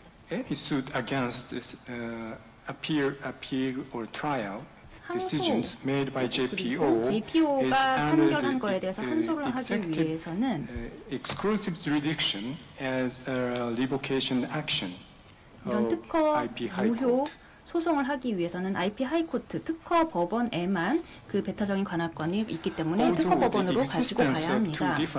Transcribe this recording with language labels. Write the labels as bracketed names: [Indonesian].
[English] Any suit against appeal or trial decisions made by JPO [Korean] JPO가 판결한 거에 대해서 항소를 하기 위해서는 [English] exclusive jurisdiction as a revocation action. [Korean] 이런 특허 무효 소송을 하기 위해서는 IP 하이코트 특허 법원에만 그 배타적인 관할권이 있기 때문에 특허 법원으로 가지고 가야 합니다.